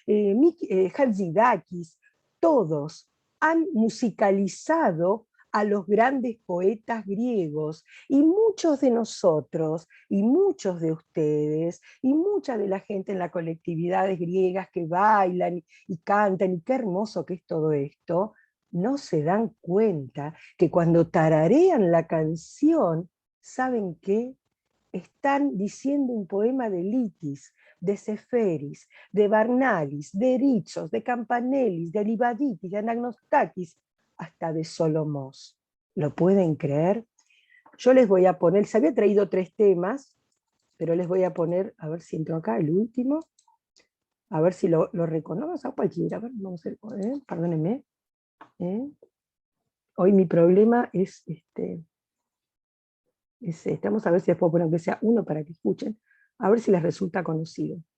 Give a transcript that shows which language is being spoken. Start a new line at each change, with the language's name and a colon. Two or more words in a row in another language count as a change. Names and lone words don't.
Spanish: Hatzidakis, todos han musicalizado a los grandes poetas griegos, y muchos de nosotros, y muchos de ustedes, y mucha de la gente en las colectividades griegas que bailan y cantan, y qué hermoso que es todo esto, no se dan cuenta que cuando tararean la canción, ¿saben qué? Están diciendo un poema de Litis, de Seferis, de Barnagis, de Ritsos, de Campanellis, de Livaditis, de Anagnostakis, hasta de Solomos. ¿Lo pueden creer? Yo les voy a poner, se había traído 3 temas, pero les voy a poner, a ver si entro acá, el último, a ver si lo reconozco, a cualquiera, a ver, vamos a ver, perdónenme. Hoy mi problema es vamos a ver si les puedo poner aunque sea uno para que escuchen, a ver si les resulta conocido.